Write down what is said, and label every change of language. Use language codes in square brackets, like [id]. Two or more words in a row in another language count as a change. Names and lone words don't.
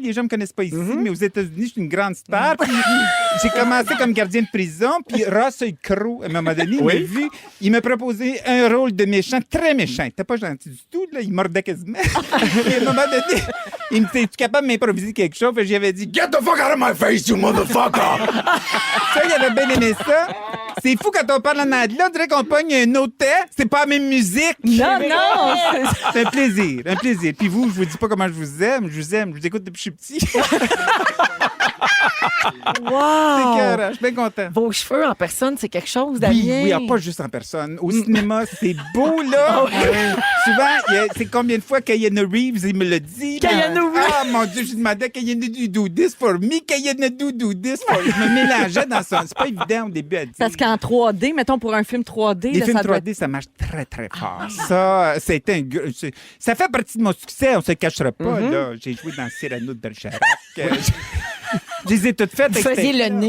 [fr] Les gens me connaissent pas ici, mais aux États-Unis, je suis une grande star. Puis j'ai commencé comme gardien de prison, puis Russell Crowe, à un moment donné, il m'a vu, il m'a proposé un rôle de méchant, très méchant. Il était pas gentil du tout, là, il mordait quasiment. Puis à un moment donné, il me dit, es-tu capable de m'improviser quelque chose? Puis j'avais dit, [en] get the fuck out of my face, you motherfucker! [fr] Ça, il avait bien aimé ça. C'est fou quand on parle en anglais, on dirait qu'on pogne un autre temps. C'est pas la même musique. Non. C'est un plaisir, un plaisir. Puis vous, je vous dis pas comment je vous aime. Je vous écoute depuis que je suis petit. Wow! C'est cœur, je suis bien content. Vos cheveux en personne, c'est quelque chose, Damien? Oui, pas juste en personne. Au cinéma, c'est beau, là. Souvent, c'est combien de fois Keanu Reeves, il me le dit. Keanu Reeves. Ah, mon Dieu, je demandais à Keanu [en] do this for me, [fr] Keanu [en] do this for me. [fr] Je me mélangeais dans ça. C'est pas évident au début à dire. Parce qu'en 3D, mettons pour un film 3D... Les là, films ça doit 3D, ça marche très, très fort. Ça fait partie de mon succès, on se cachera pas. Là. J'ai joué dans Cyrano de Bergerac. Je les ai toutes faites. Vous faisiez le nez.